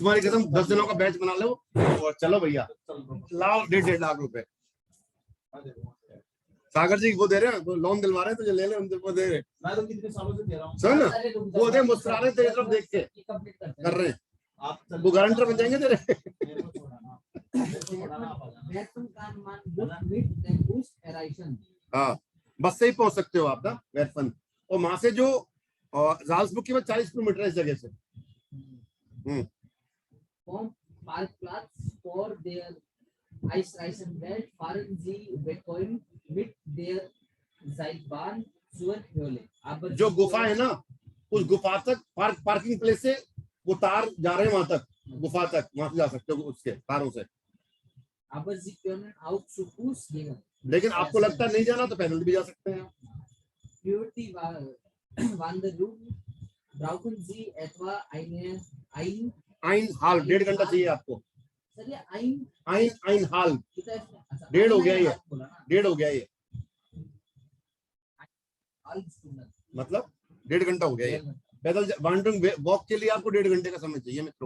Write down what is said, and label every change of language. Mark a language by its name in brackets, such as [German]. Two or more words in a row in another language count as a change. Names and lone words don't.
[Hindi] तुम्हारी कसम 10 दिनों का बैच बना लो और चलो भैया, लाओ 1.5 लाख रुपए। सागर जी वो दे रहे हैं, वो लोन दिलवा रहे हैं, तुझे ले ले, उनको वो दे रहे। मैं तो कितने सालों से दे रहा हूँ। सुन ना, वो दे मुस्कुरा रहे तेरी तरफ देख के कर रहे हैं, आप वो गारंटर बन जाएंगे तेरे। मेरे को छोड़ना, मेरे को छोड़ना आप आ जाना। [German] Werfen kann man gut mit dem Bus erreichen. [Hindi] हाँ, बस से ही पहुंच सकते हो आप ना वेरफन, और वहां से जो जाल्सबुर्ग की 40 किलोमीटर है इस जगह से। [German] Vom Parkplatz vor der Eisreißerwelt fahren Sie bequem mit der Seilbahn zur Höhle. Aber [Hindi] जो गुफा है ना, उस गुफा तक [English] parking place [Hindi] से वो तार जा रहे हैं वहां तक, गुफा तक, वहां से जा सकते हो उसके तारों से। [German] Aber Sie können auch zu Fuß gehen. [Hindi] लेकिन आपको लगता है नहीं जाना तो पैदल भी जा सकते हैं। [German] Für die Wanderung brauchen Sie etwa ein [Hindi] 1,5 घंटा चाहिए आपको। सर ये ein 1,5 कितना है इसमें? अच्छा, 1.5 हो गया ये, half बोला ना? 1.5 हो गया ये, [German] half Stunde. [Hindi] मतलब 1.5 घंटा हो गया ये। पैदल वॉन्डरिंग वॉक के लिए आपको 1.5 घंटे का समय चाहिए मित्रों।